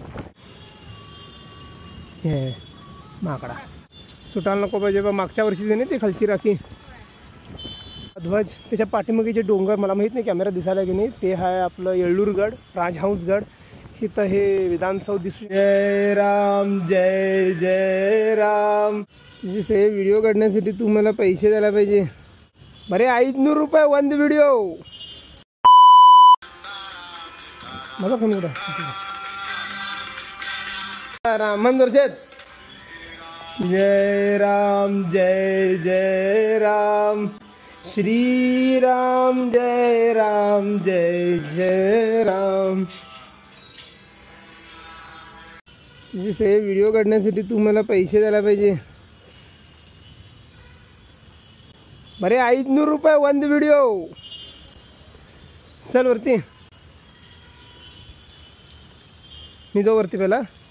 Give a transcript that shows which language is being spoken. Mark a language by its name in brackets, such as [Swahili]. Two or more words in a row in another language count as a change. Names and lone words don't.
[Marathi] हे माकडा सुटायला नको पाहिजे. मागच्या वर्षी देणे ती खालची राखी ध्वज, त्याच्या पाठीमागे जे डोंगर मला माहीत नाही कॅमेरा दिसायला की नाही, ते आहे आपलं येळ्ळूरगड, राजहंसगड. इथं हे विधानसौध दिसू. जय राम जय जय राम. तुझे व्हिडिओ काढण्यासाठी तू मला पैसे द्यायला पाहिजे. बरे 500 रुपये [English] one video. [Marathi] माझा फोन कुठं रामन दर्शत. जय राम जय जय राम श्री राम जय जय राम. तुझे व्हिडिओ काढण्यासाठी तू मला पैसे द्यायला पाहिजे. बरे 500 रुपये [English] one video. [Marathi] चल वरती. मी जाऊ वरती पहिला.